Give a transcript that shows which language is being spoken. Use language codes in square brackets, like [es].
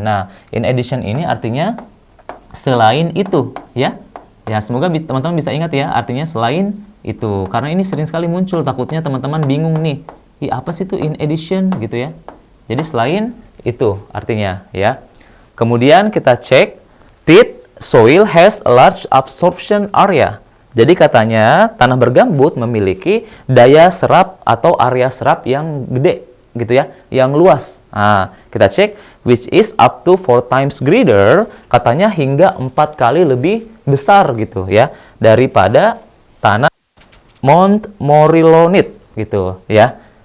[id] Nah, in addition ini artinya selain itu ya. Ya, semoga teman-teman bisa ingat ya, artinya selain itu. Karena ini sering sekali muncul, takutnya teman-teman bingung nih. Apa sih itu in addition gitu ya. Jadi selain itu artinya ya. Kemudian kita cek [en] peat soil has a large absorption area. [id] Jadi katanya tanah bergambut memiliki daya serap atau area serap yang gede gitu ya, yang luas. Nah, kita cek [en] which is up to 4 times greater, [id] katanya hingga 4 kali lebih besar gitu ya daripada tanah Montmorillonite gitu ya.